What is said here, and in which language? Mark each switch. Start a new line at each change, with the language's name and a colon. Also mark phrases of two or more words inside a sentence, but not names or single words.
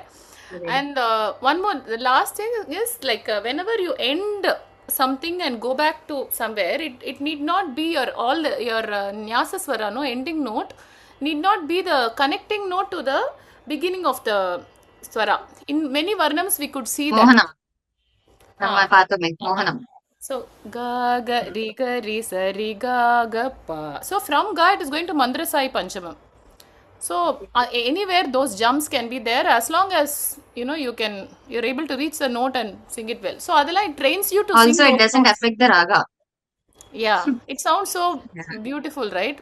English: And one more, the last thing is like whenever you end something and go back to somewhere, it need not be your
Sanskrit: nyasa swara,
English: no ending note, need not be the connecting note to the beginning of the swara. In many varnams, we could see that.
Tamil: மோகனம். நம்ம பாத்தமே. மோகனம்.
English: So ga ri sa ri ga pa. So from ga it is going to
Sanskrit: mandra sai panchamam.
English: So anywhere those jumps can be there as long as you're able to reach the note and sing it well. So Adela, it trains you to sing Also, it those doesn't songs. affect the raga. Yeah, it sounds so Yeah. beautiful, right?